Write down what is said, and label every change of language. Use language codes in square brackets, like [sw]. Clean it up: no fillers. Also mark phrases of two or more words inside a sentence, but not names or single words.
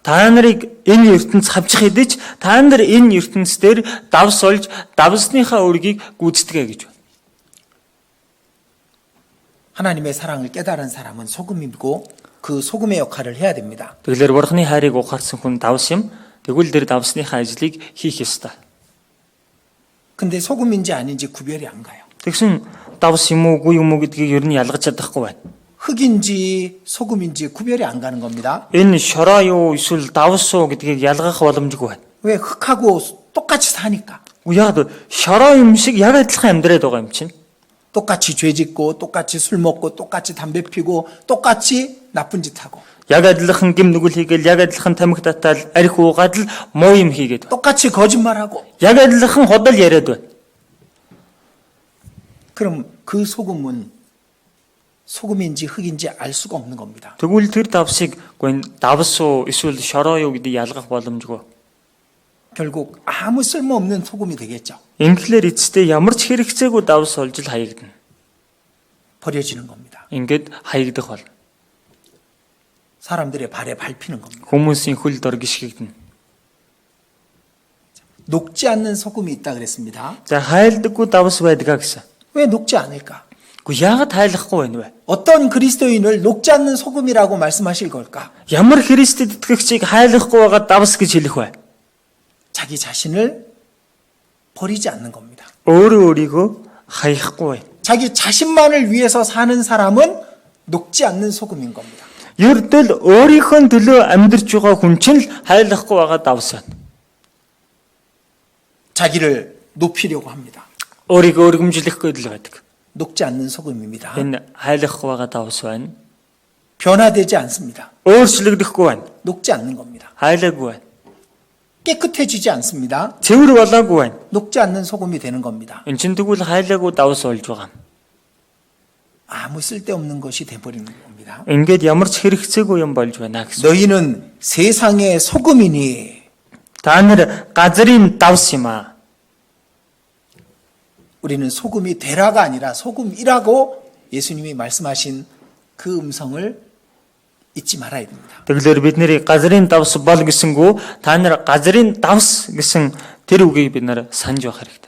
[mn] Та нарыг энэ ертөнц хавчих хэдиж та нар энэ ертөнцээр давс олж давсныхаа үргийг гүйцэтгэе гэж байна. [ko] 하나님의 사랑을 깨달은 사람은 소금이고 그 소금의 역할을 해야 됩니다. [mn] Тэгэлэр бурхны хайрыг ухаарсан хүн давс юм. Тэгвэл тэр давсныхаа ажлыг хийх ёстой. [ko] 근데 소금인지 아닌지 구별이 안 가요. [mn] Тэгсэн давс юм уу, үгүй юм уу гэдгийг ер нь ялгаж чадахгүй байна. [ko] 흙인지 소금인지 구별이 안 가는 겁니다. [mn] Энэ шороо юу эсвэл давс уу гэдгийг ялгах боломжгүй байна. [ko] 왜 흙하고 똑같이 사니까. [mn] Яг шороо юм шиг яг адилхан амьдраад байгаа юм чинь. [ko] 똑같이 죄 짓고 똑같이 술 먹고 똑같이 담배 피고 똑같이 나쁜 짓 하고 [mn] Яг адилхан гим нүгэл хийгээл яг адилхан тамхи татаал арх уугаад л муу юм хийгээд. [ko] 똑같이 거짓말하고 [mn] Яг адилхан худал яриад байна. [ko] 그럼 그 소금은 소금인지 흙인지 알 수가 없는 겁니다. [mn] Тэгвэл тэр давсыг давс уу эсвэл шороо юу гэдгийг ялгах боломжгүй. [ko] 결국 아무 쓸모없는 소금이 되겠죠. [mn] Инглээр эцэстээ ямар ч хэрэгцээгүй давс олж л хаягдана. [ko] 버려지는 겁니다. [mn] Ингээд хаягдах болно. [ko] 사람들의 발에 밟히는 겁니다. [mn] Хүмүүсийн хөл дор гიშгэгдэнэ. [ko] 녹지 않는 소금이 있다 그랬습니다. [mn] За хайлдаггүй давс байдгаа гэсэн. [ko] 왜 녹지 않을까? [mn] Гэхдээ яагаад хайлахгүй байна вэ? [ko] 어떤 그리스도인을 녹지 않는 소금이라고 말씀하실 걸까? [mn] Ямар Христэд итгэгчийг хайлахгүй байгаа давс гэж хэлэх вэ? [ko] 자기 자신을 버리지 않는 겁니다. [mn] Өөрөө өөрийгөө хаяхгүй байна. [ko] 자기 자신만을 위해서 사는 사람은 녹지 않는 소금인 겁니다. [mn] Ердөл өөрийнхөө төлөө амьдарч байгаа хүн чинь л хайлахгүй байгаа давс байна. [ko] 자기를 높이려고 합니다. [mn] Өөрийгөө өргөмжлөх гээд л байдаг. [ko] 녹지 않는 소금입니다. [mn] Энэ хайлахгүй байгаа давс байна. [ko] 변화되지 않습니다. [mn] Өөрчлөгдөхгүй байна. [ko] 녹지 않는 겁니다. [mn] Хайлаагүй байна. [ko] 깨끗해지지 않습니다. [mn] Цэвэр болоогүй байна. [ko] 녹지 않는 소금이 되는 겁니다. [mn] Энд чинь тэгвэл хайлаагүй давс болж байгаа юм. [ko] 아무 쓸데없는 것이 돼버리는 겁니다. [mn] Ингээд ямар ч хэрэгцээгүй юм болж байна гэсэн. [ko] 너희는 세상의 소금이니 [mn] Та нар газрын давс юм аа. [ko] 우리는 소금이 되라가 아니라 소금이라고 예수님이 말씀하신 그 음성을 잊지 말아야 됩니다. [mn] Тэгэлэр бид нэр газрын давс бол гэсэнгүү та нар газрын давс гэсэн тэр үгийг бид нар санаж байх хэрэгтэй.